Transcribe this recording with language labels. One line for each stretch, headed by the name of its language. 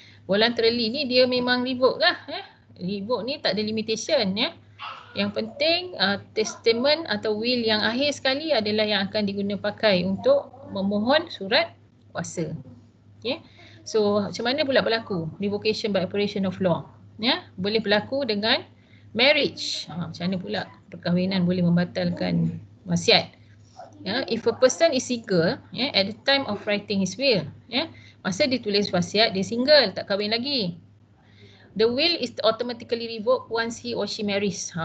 Malay: Voluntarily ni dia memang revoke lah. Revoke ni tak ada limitation Yang penting testament atau will yang akhir sekali adalah yang akan diguna pakai untuk memohon surat kuasa. Okay. So macam mana pula berlaku
English: revocation by operation of law?
Malay: Ya, boleh berlaku dengan marriage. Macam mana pula perkahwinan boleh membatalkan wasiat?
English: Ya, if a person is single, at the time of writing his will,
Malay: masa dia tulis wasiat dia single, tak kahwin lagi.
English: The will is automatically revoked once he or she marries.